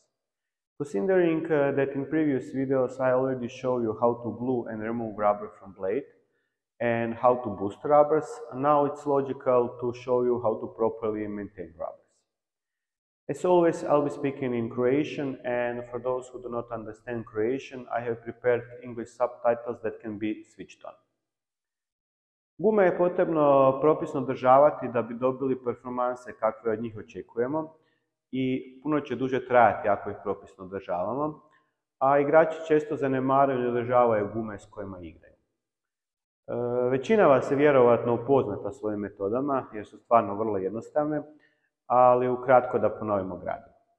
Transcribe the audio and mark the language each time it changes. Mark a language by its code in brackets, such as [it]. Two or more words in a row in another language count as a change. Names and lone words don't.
[en] Considering that in previous videos I already showed you how to glue and remove rubber from blade and how to boost rubbers, now it's logical to show you how to properly maintain rubbers. As always, I'll be speaking in Croatian, and for those who do not understand Croatian, I have prepared English subtitles that can be switched on. [hr] Gume je potrebno propisno održavati da bi dobili performanse kakve od njih očekujemo i puno će duže trajati ako ih propisno održavamo, a igrači često zanemaruju i održavaju gume s kojima igraju. Većina vas je vjerovatno upoznata s ovim metodama jer su stvarno vrlo jednostavne, ali ukratko da ponovimo gradivo.